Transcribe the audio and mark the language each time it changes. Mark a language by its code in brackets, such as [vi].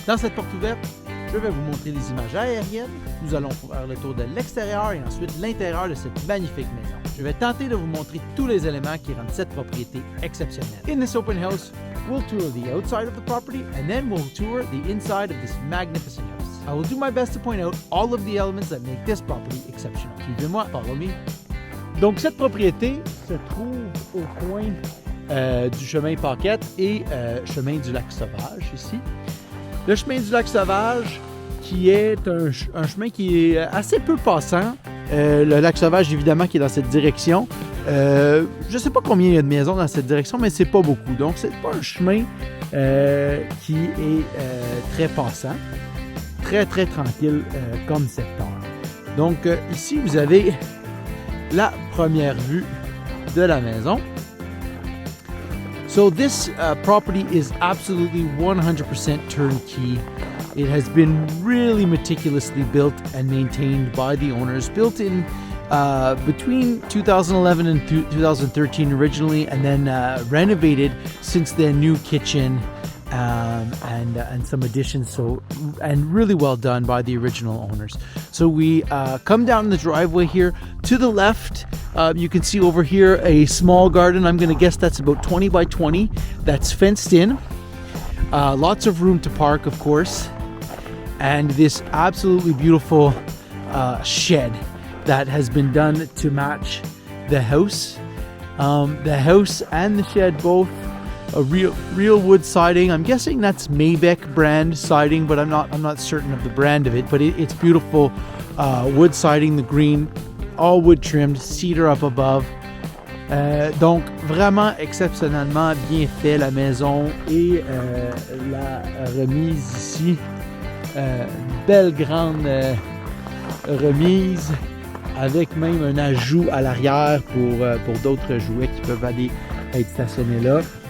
[fr] Dans cette porte ouverte, je vais vous montrer les images aériennes. Nous allons faire le tour de l'extérieur et ensuite l'intérieur de cette magnifique maison. Je vais tenter de vous montrer tous les éléments qui rendent cette propriété exceptionnelle. [en] In this open house, we'll tour the outside of the property and then we'll tour the inside of this magnificent house. I will do my best to point out all of the elements that make this property exceptional. [fr] Suivez-moi, [en] follow me. [fr] Donc cette propriété se trouve au coin du chemin Paquette et chemin du Lac Sauvage ici. Le chemin du Lac Sauvage qui est un chemin qui est assez peu passant. Le Lac Sauvage évidemment qui est dans cette direction. Je ne sais pas combien il y a de maisons dans cette direction, mais c'est pas beaucoup. Donc c'est pas un chemin qui est très passant, très tranquille comme secteur. Donc ici vous avez la première vue de la maison. [en] So this property is absolutely 100% turnkey. It has been really meticulously built and maintained by the owners. Built in between 2011 and 2013 originally, and then renovated since then. New kitchen and some additions. So and really well done by the original owners. So we come down the driveway here. To the left, you can see over here a small garden. I'm going to guess that's about 20 by 20. That's fenced in. Lots of room to park, of course. And this absolutely beautiful shed that has been done to match the house. The house and the shed both a real wood siding. I'm guessing that's Maybeck brand siding, but I'm not certain of the brand of it. But it's beautiful wood siding, the green, all wood trimmed, cedar up above. [fr] Donc vraiment exceptionnellement bien fait la maison et la remise ici. Belle grande remise avec même un ajout à l'arrière pour d'autres jouets qui peuvent aller être stationnés là.